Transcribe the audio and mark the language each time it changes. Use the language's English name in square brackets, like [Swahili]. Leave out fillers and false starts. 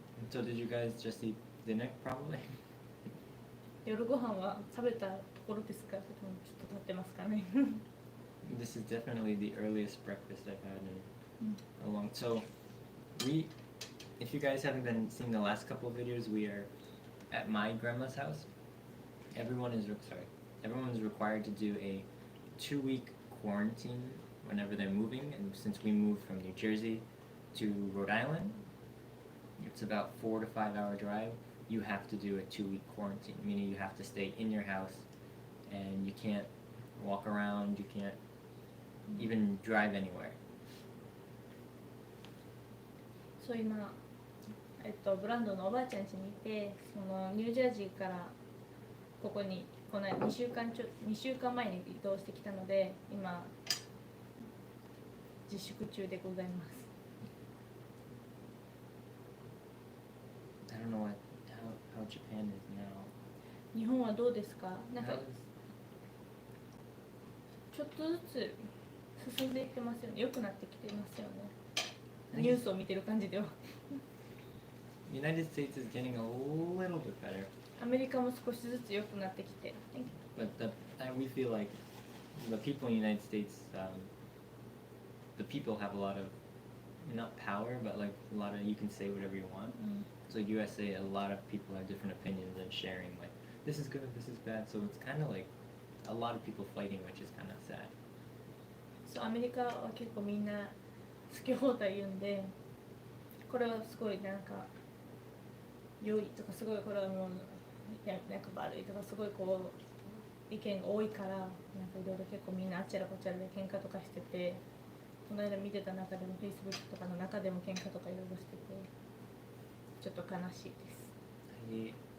[English] So did you guys just eat dinner probably? [Japanese] 夜ご飯は食べたところですか？それともちょっと経ってますかね [English] This is definitely the earliest breakfast I've had in a long. So if you guys haven't been seeing the last couple of videos, we are at my grandma's house. Everyone is required to do a 2-week quarantine whenever they're moving, and since we moved from New Jersey to Rhode Island, it's about 4 to 5 hour drive. You have to do a 2-week quarantine, meaning you have to stay in your house and you can't walk around, you can't even drive anywhere. [Japanese] そう今、ブランドのおばあちゃん家にいて、そのニュージャージーからここにこの2週間前に移動してきたので、今自粛中でございます。 [English] I don't know how Japan is now. [Japanese] 日本はどうですか？なんかちょっとずつ進んでいってますよね。良くなってきてますよね。ニュースを見てる感じでは。 [English] United States is getting a little bit better. [Japanese] アメリカも少しずつ良くなってきて。 [English] But we feel like the people in the United States, the people have a lot of, not power, but like a lot of, you can say whatever you want. So USA, a lot of people have different opinions and sharing like, this is good, this is bad. So it's kind of like a lot of people fighting, which is kind of sad. [Japanese] そうアメリカは結構みんな好き放題言うんで、これはすごいなんか良いとかすごいこれはもうなんか悪いとかすごいこう意見が多いからなんかいろいろ結構みんなあちらこちらで喧嘩とかしてて、この間見てた中でも Facebook とかの中でも喧嘩とかいろいろしててちょっと悲しいです。